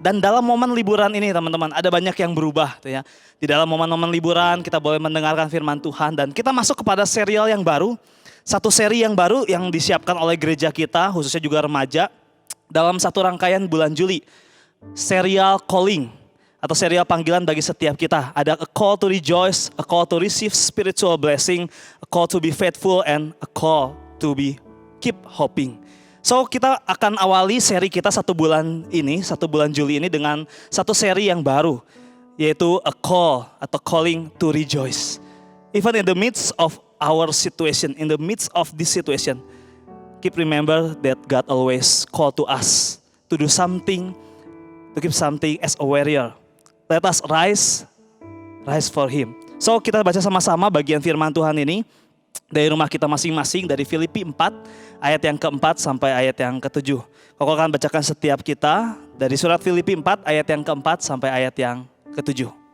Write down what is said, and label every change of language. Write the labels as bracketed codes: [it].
[id] Dan dalam momen liburan ini teman-teman ada banyak yang berubah. Ya. Di dalam momen-momen liburan kita boleh mendengarkan firman Tuhan. Dan kita masuk kepada serial yang baru. Satu seri yang baru yang disiapkan oleh gereja kita, khususnya juga remaja, dalam satu rangkaian bulan Juli. Serial calling atau serial panggilan bagi setiap kita. [en] Ada a call to rejoice, a call to receive spiritual blessing, a call to be faithful, and a call to be keep hoping. [id] So kita akan awali seri kita satu bulan Juli ini dengan satu seri yang baru. [en] Yaitu a call atau calling to rejoice. Even in the midst of our situation, in the midst of this situation, keep remember that God always call to us to do something, to keep something as a warrior. Let us rise for Him. [id] So kita baca sama-sama bagian firman Tuhan ini dari rumah kita masing-masing, dari Filipi 4 ayat yang keempat sampai ayat yang ketujuh. Koko akan bacakan setiap kita dari surat Filipi 4 ayat yang keempat sampai ayat yang ketujuh.